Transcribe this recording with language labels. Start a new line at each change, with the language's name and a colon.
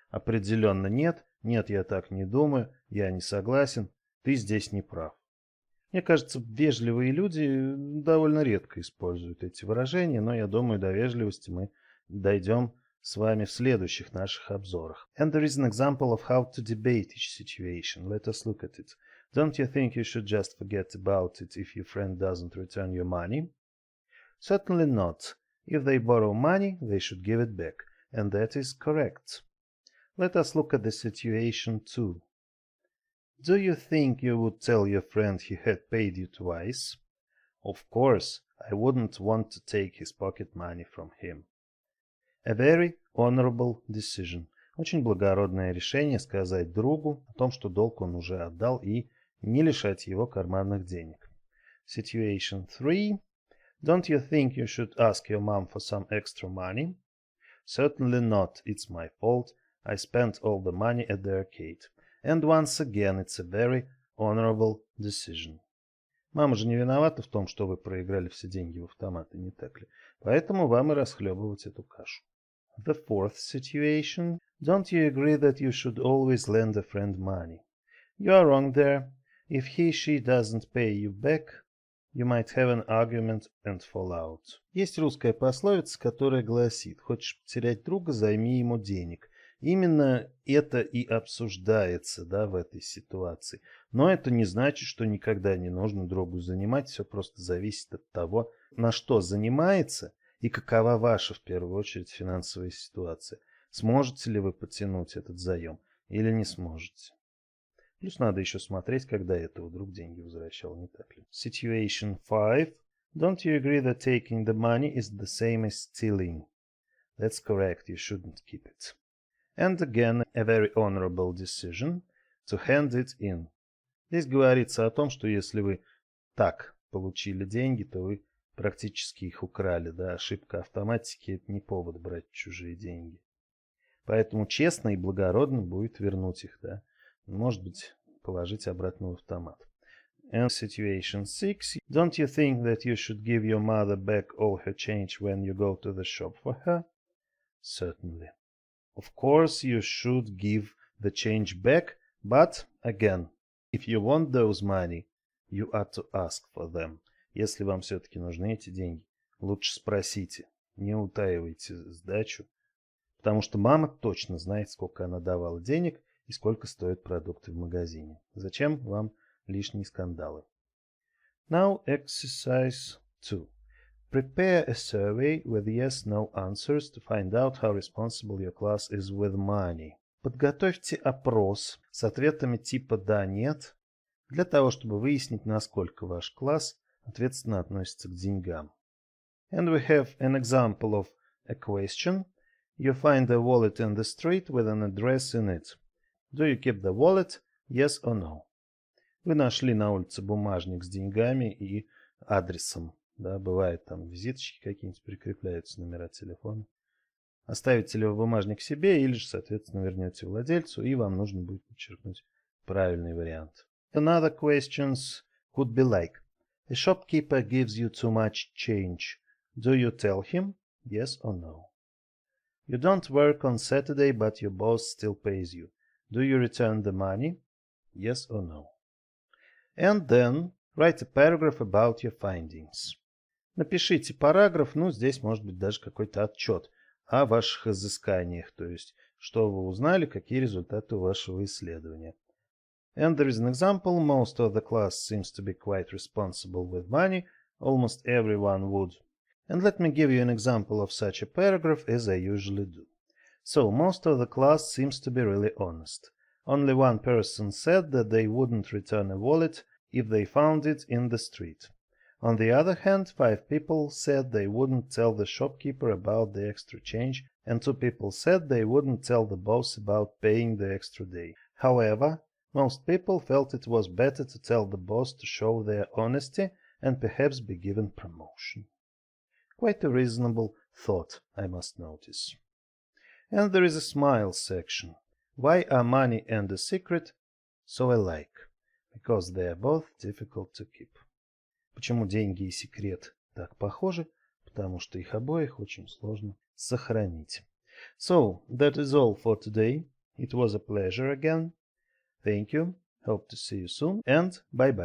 Russian: Определенно нет. Нет, я так не думаю. Я не согласен. Ты здесь не прав. Мне кажется, вежливые люди довольно редко используют эти выражения, но я думаю, до вежливости мы дойдем с вами в следующих наших обзорах.
English: And there is an example of how to debate each situation. Let us look at it. Don't you think you should just forget about it if your friend doesn't return your money? Certainly not. If they borrow money, they should give it back. And that is correct. Let us look at the situation 2. Do you think you would tell your friend he had paid you twice? Of course, I wouldn't want to take his pocket money from him. A very honorable decision.
Russian: Очень благородное решение сказать другу о том, что долг он уже отдал, и не лишать его карманных денег.
English: Situation 3. Don't you think you should ask your mom for some extra money? Certainly not. It's my fault. I spent all the money at the arcade. And once again, it's a very honorable decision.
Russian: Мама же не виновата в том, что вы проиграли все деньги в автоматы, не так ли? Поэтому вам и расхлебывать эту кашу.
English: The fourth situation. Don't you agree that you should always lend a friend money? You are wrong there. If she doesn't pay you back, you might have an argument and fall out.
Russian: Есть русская пословица, которая гласит: хочешь потерять друга, займи ему денег. Именно это и обсуждается, да, в этой ситуации. Но это не значит, что никогда не нужно другу занимать. Все просто зависит от того, на что занимается и какова ваша, в первую очередь, финансовая ситуация. Сможете ли вы потянуть этот заем или не сможете. Плюс надо еще смотреть, когда это вдруг деньги возвращал, не так ли?
English: Situation 5. Don't you agree that taking the money is the same as stealing? That's correct, you shouldn't keep it. And again, a very honorable decision to hand it in.
Russian: Здесь говорится о том, что если вы так получили деньги, то вы практически их украли. Да? Ошибка автоматики – это не повод брать чужие деньги. Поэтому честно и благородно будет вернуть их. Да? Может быть, положить обратно в автомат.
English: And situation 6. Don't you think that you should give your mother back all her change when you go to the shop for her? Certainly. Of course, you should give the change back, but, again, if you want those money, you ought to ask for them.
Russian: Если вам все-таки нужны эти деньги, лучше спросите, не утаивайте сдачу, потому что мама точно знает, сколько она давала денег и сколько стоят продукты в магазине. Зачем вам лишние скандалы?
English: Now, exercise 2. Prepare a survey with yes-no answers to find out how responsible your class is with money.
Russian: Подготовьте опрос с ответами типа «да», «нет», для того, чтобы выяснить, насколько ваш класс ответственно относится к деньгам.
English: And we have an example of a question. You find a wallet in the street with an address in it. Do you keep the wallet? Yes or no?
Russian: Вы нашли на улице бумажник с деньгами и адресом. Да, бывает, там визиточки какие-нибудь прикрепляются, номера телефона. Оставите ли вы бумажник себе или же, соответственно, вернете владельцу, и вам нужно будет подчеркнуть правильный вариант.
English: Another questions could be like: a shopkeeper gives you too much change. Do you tell him? Yes or no? You don't work on Saturday, but your boss still pays you. Do you return the money? Yes or no? And then write a paragraph about your findings.
Russian: Напишите параграф, ну, здесь может быть даже какой-то отчет о ваших изысканиях, то есть, что вы узнали, какие результаты вашего исследования.
English: And there is an example. Most of the class seems to be quite responsible with money. Almost everyone would. And let me give you an example of such a paragraph, as I usually do. So, most of the class seems to be really honest. Only one person said that they wouldn't return a wallet if they found it in the street. On the other hand, 5 people said they wouldn't tell the shopkeeper about the extra change, and 2 people said they wouldn't tell the boss about paying the extra day. However, most people felt it was better to tell the boss to show their honesty and perhaps be given promotion. Quite a reasonable thought, I must notice. And there is a smile section. Why are money and a secret so alike? Because they are both difficult to keep.
Russian: Почему деньги и секрет так похожи? Потому что их обоих очень сложно сохранить.
English: So, that is all for today. It was a pleasure again. Thank you. Hope to see you soon and bye-bye.